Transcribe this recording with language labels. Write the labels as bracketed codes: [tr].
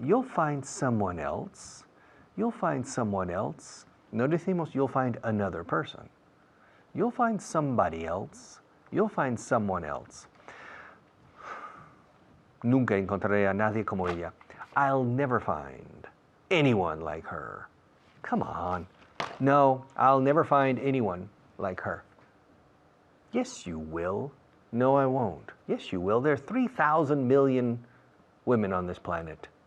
[en] You'll find someone else. You'll find someone else. [es] No decimos [en] you'll find another person. You'll find somebody else. You'll find someone else. [es] Nunca encontraré a nadie como ella. [en] I'll never find anyone like her. Come on. No, I'll never find anyone like her. Yes, you will. No, I won't. Yes, you will. There are 3,000 million women on this planet.